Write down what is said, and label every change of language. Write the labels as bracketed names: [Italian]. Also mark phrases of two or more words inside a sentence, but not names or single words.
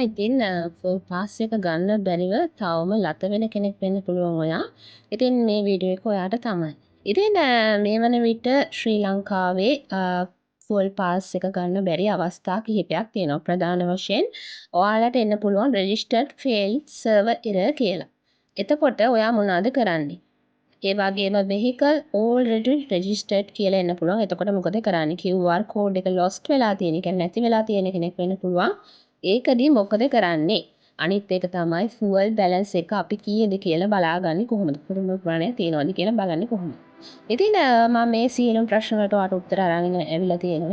[Sinhala] ඉතින් [English] full pass [Sinhala] එක ගන්න බැරිව තවම ලත වෙන කෙනෙක් වෙන්න පුළුවන් ඔයා. ඉතින් මේ වීඩියෝ එක ඔයාට තමයි. ඉතින් මේ වන විට ශ්‍රී ලංකාවේ [English] full pass [Sinhala] එක ගන්න බැරි අවස්ථා කිහිපයක් තියෙනවා. ප්‍රධාන වශයෙන් ඔයාලට එන්න පුළුවන් [English] registered failed server error [Sinhala] කියලා. එතකොට ඔයා මොනවද කරන්නේ? ඒ වගේම [English] vehicle already registered [Sinhala] කියලා එන්න පුළුවන්. එතකොට මොකද කරන්නේ? [English] QR code [Sinhala] එක lost වෙලා තියෙන, කියන්නේ නැති වෙලා තියෙන කෙනෙක් වෙන්න පුළුවන්. ඒකදී මොකද කරන්නේ? අනිත් එක තමයි [English] fuel balance [Sinhala] එක අපි කීයද කියලා බලාගන්නේ කොහොමද? කුරුම ප්‍රමාණය තියනවාද කියලා බලන්නේ කොහොමද? ඉතින් මම මේ සියලුම ප්‍රශ්න වලට ඔයාට උත්තර අරගෙන ඇවිල්ලා තියෙනවා.